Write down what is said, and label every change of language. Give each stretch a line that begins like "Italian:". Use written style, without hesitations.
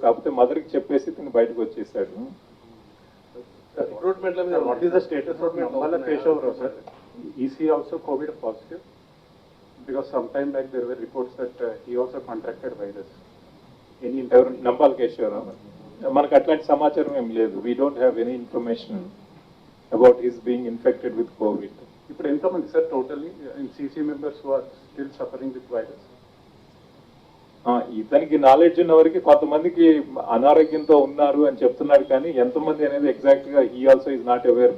Telugu: కాకపోతే మదర్కి చెప్పేసి ఇతను బయటకు వచ్చేసాడు.
English: Recruitment level, what is the status of Nambala Keshav, sir? Is he also COVID positive? Because sometime back there were reports that he also contracted virus. Any
Telugu: Nambala Keshavarao, మనకు అట్లాంటి సమాచారం ఏం లేదు.
English: We don't have any information about his being infected with Covid.
Telugu: ఇప్పుడు ఎంతమంది sir
English: Totally in CC members who are still suffering with virus?
Telugu: ఇతనికి knowledge ఉన్న వరకు కొంతమందికి అనారోగ్యంతో ఉన్నారు అని చెప్తున్నాడు, కానీ ఎంతమంది అనేది ఎగ్జాక్ట్ గా
English: He also is not aware.